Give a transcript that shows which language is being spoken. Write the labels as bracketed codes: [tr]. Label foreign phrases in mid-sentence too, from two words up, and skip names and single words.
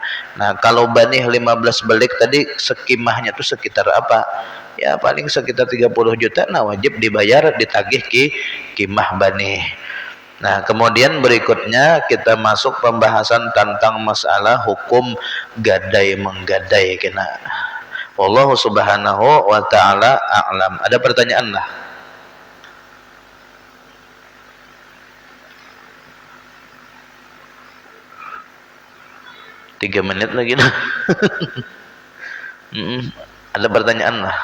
[bjn] Nah, kalau banih 15 belik tadi sekimahnya tuh sekitar apa ya, paling sekitar 30 juta. Nah, wajib dibayar, ditagih kimah banih. Nah, kemudian berikutnya kita masuk pembahasan tentang masalah hukum gadai menggadai kena. [ar] والله سبحانه وتعالى أعلم. [bjn] Ada pertanyaan lah? Tiga menit lagi dah. Ada pertanyaan lah?